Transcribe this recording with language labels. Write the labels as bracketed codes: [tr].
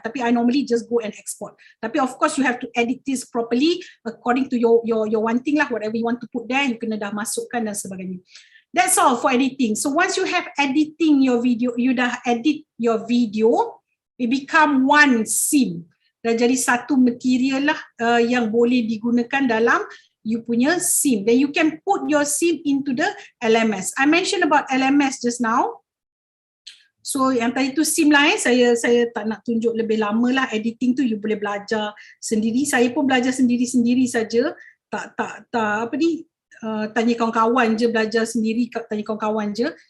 [en] Tapi I normally just go and export. Tapi of course you have to edit this properly according to your wanting lah, whatever you want to put there, [ms] you kena dah masukkan dan sebagainya. [en] That's all for editing. So once you have editing your video, you dah edit your video, it become one scene. [ms] Dah jadi satu material lah yang boleh digunakan dalam you punya SIM. [en] Then you can put your SIM into the LMS. I mentioned about LMS just now. [ms] So yang tadi tu SIM lah saya tak nak tunjuk lebih lama lah. Editing tu you boleh belajar sendiri. Saya pun belajar sendiri-sendiri saja. Tak apa ni, tanya kawan-kawan je, belajar sendiri, tanya kawan-kawan je.